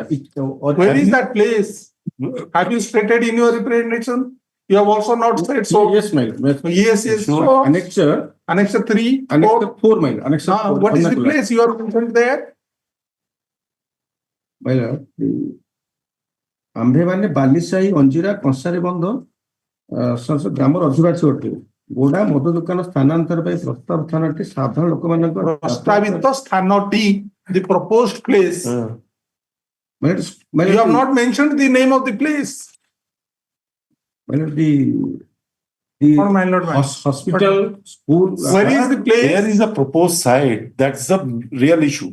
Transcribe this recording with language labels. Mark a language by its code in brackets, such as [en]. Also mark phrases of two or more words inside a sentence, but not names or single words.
[en] Where is that place? Have you stated in your representation? You have also not said so. Yes, my lord. Yes. So, Annexure 3, Annexure 4, my lord. Annexure 4. What is the place you are mentioned there? My lord, [or] आम्भेମାନେ ବାଲିସାହି ଅଞ୍ଜିରା କଂସାରୀ ବନ୍ଧ ଗ୍ରାମର ଅଧିବାସୀ ଅଟେ ଗୋଡା ମଦ ଦୋକାନ ସ୍ଥାନାନ୍ତର ପାଇଁ ପ୍ରସ୍ତାବ ସ୍ଥାନଟି ସାଧାରଣ ଲୋକମାନଙ୍କ ପ୍ରସ୍ତାବିତ ସ୍ଥାନଟି, [en] the proposed place. You have not mentioned the name of the place. The hospital, school. Where is the place? There is a proposed site. That's the real issue.